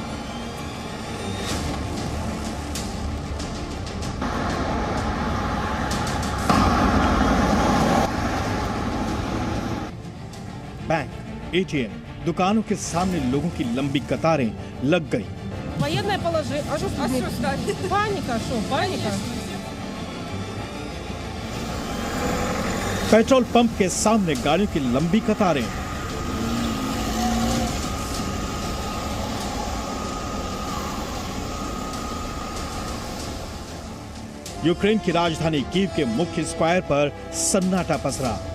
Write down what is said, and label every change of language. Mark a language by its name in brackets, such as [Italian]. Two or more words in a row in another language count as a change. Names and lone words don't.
[Hindi] बैंक, एटीएम, दुकानों के सामने लोगों की लंबी कतारें लग गई। [Russian] Военное положение. А что Паника, что? Паника? [Hindi] पेट्रोल पंप के सामने गाड़ियों की लंबी कतारें। यूक्रेन की राजधानी कीव के मुख्य स्क्वायर पर सन्नाटा पसरा।